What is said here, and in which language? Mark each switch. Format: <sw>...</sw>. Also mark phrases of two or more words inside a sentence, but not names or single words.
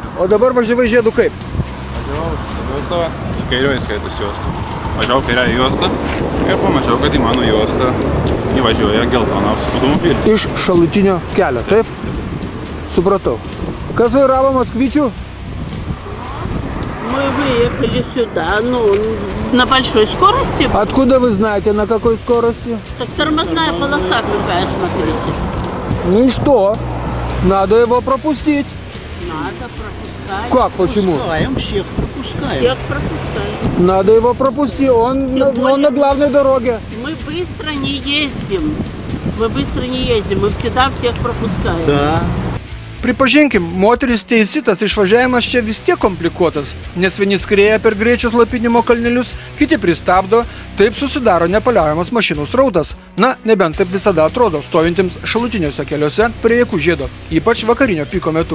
<lt>O dabar važiavai žiedu kaip? Važiavau kairioji skaitos juosta. Važiavau kairiąją juostą ir pamačiau, kad į mano juostą įvažiuoja geltonas automobilis. Iš šalutinio kelio, taip? Supratau. Kas vairavo Moskvičių?</lt> <ru>Мы выехали сюда, на большой скорости. Откуда вы знаете, на какой скорости? Так тормозная полоса какая, смотрите. Ну и что? Надо его пропустить. Надо пропускать. Как, почему? Пропускаем, всех пропускаем. Всех пропускаем. Надо его пропустить, он на главной дороге. Мы быстро не ездим. Мы быстро не ездим, мы всегда всех пропускаем. Да.</ru> <lt>Pripažinkim, moteris teisi, tas išvažiavimas čia vis tiek komplikuotas, nes vieni skrieja per greičius slopinimo kalnelius, kiti pristabdo, taip susidaro nepaliaujamas mašinų srautas. Na, nebent taip visada atrodo stovintiems šalutiniuose keliuose prie Jakų žiedo, ypač vakarinio piko metu.</lt>